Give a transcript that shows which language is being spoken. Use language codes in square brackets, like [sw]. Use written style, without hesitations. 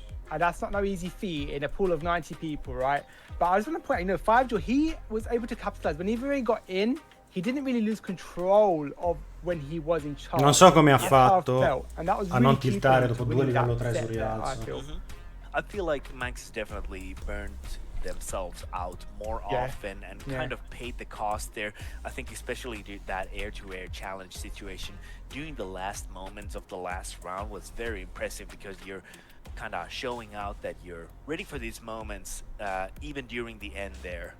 [en] And that's not no easy feat in a pool of 90 people, right? But I was going to point, 5Joe, he was able to capitalize. Whenever he got in, he didn't really lose control of when he was in charge. [it] Non so come ha fatto a non tiltare dopo 2 livello 3 su rialzo. [en] I feel like Max definitely burned themselves out more often and kind of paid the cost there. I think especially that air-to-air challenge situation during the last moments of the last round was very impressive because you're kind of showing out that you're ready for these moments even during the end there.